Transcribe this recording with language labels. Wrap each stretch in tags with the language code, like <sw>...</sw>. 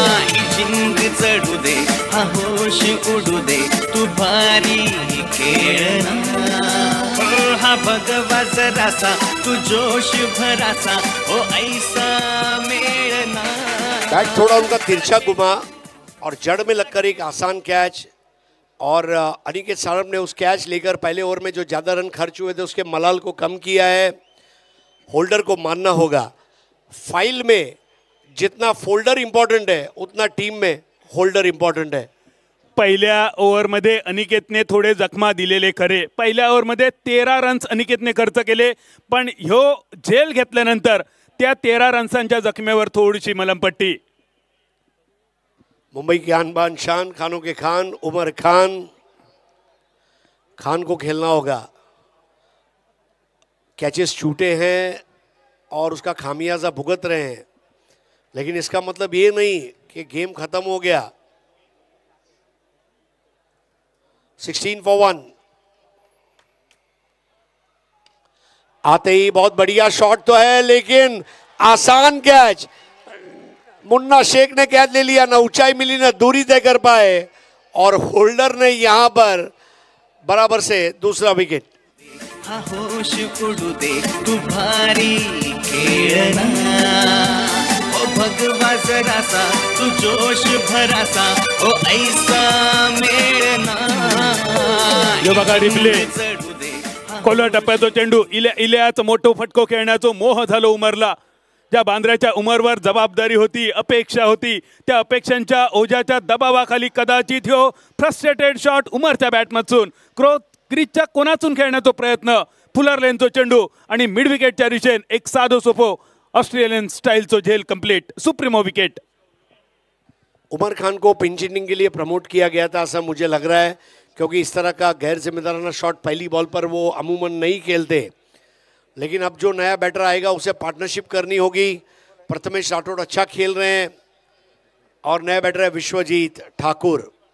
<mr>ही जिंग चढू दे हा होश उडू दे तू भारी खेळना. हा भगवा जरासा तू जोश भरासा ओ ऐसा मेळना.</mr> <hi>बैट थोड़ा उनका तिरछा घुमा और जड़ में लगकर एक आसान कैच. और अनिकेत सानप ने उस कैच लेकर पहले ओवर में जो ज़्यादा रन खर्च हुए थे उसके मलाल को कम किया है. होल्डर को मानना होगा. फाइल में जितना फोल्डर इंपॉर्टेंट है उतना टीम में होल्डर इंपॉर्टेंट है.</hi> <mr>पहिल्या ओव्हरमध्ये अनिकेतने थोडे जखमा दिलेले खरे. पहिल्या ओव्हरमध्ये 13 रन्स अनिकेतने खर्च केले, पण ह्यो झेल घेतल्यानंतर त्या 13 रन्सांच्या जखमेवर थोडीशी मलमपट्टी.</mr> <hi>मुंबई की आन बान शान, खानों के खान उमर खान. खान को खेलना होगा. कैचेस छूटे हैं और उसका खामियाजा भुगत रहे हैं, लेकिन इसका मतलब ये नहीं कि गेम खत्म हो गया.</hi> <en>16 for 1.</en> <hi>आते ही बहुत बढ़िया शॉट तो है, लेकिन आसान कैच. मुन्ना शेख ने कैच ले लिया. ना ऊंचाई मिली ना दूरी तय कर पाए, और होल्डर ने यहां पर बराबर से दूसरा विकेट.</hi> <mr>हा होश उडू दे तू भारी खेळना. ओ भगवा जरासा तू जोश भरासा ओ ऐसा मेळना. यो बघा रिप्ले. कोल्हा टप्प्याचा चेंडू. इल्याच मोठो फटको खेळण्याचा मोह झालो उमरला. ज्या बांद्र्याच्या उमरवर जबाबदारी होती, अपेक्षा होती, त्या अपेक्षांच्या ओझ्याच्या दबावाखाली कदाचित ह्यो फ्रस्ट्रेटेड शॉट उमरच्या बॅटमधून क्रीजच्या कोणातून खेळण्याचा प्रयत्न. फुलरलेनचो चेंडू आणि मिड विकेटच्या दिशेन एक साधो सोपो ऑस्ट्रेलियन स्टाइलचो झेल complete. Supremo wicket.</mr> <hi>Umar Khan को पिंच हिटिंग के लिए प्रमोट किया गया था ऐसा मुझे लग रहा है, क्योंकि इस तरह का गैर जिम्मेदाराना शॉट पहली बॉल पर वो अमूमन नहीं खेलते. लेकिन अब जो नया बैटर आएगा उसे पार्टनरशिप करनी होगी. प्रथमेश राठौड़ अच्छा खेल रहे हैं और नया बैटर है विश्वजीत ठाकुर.</hi>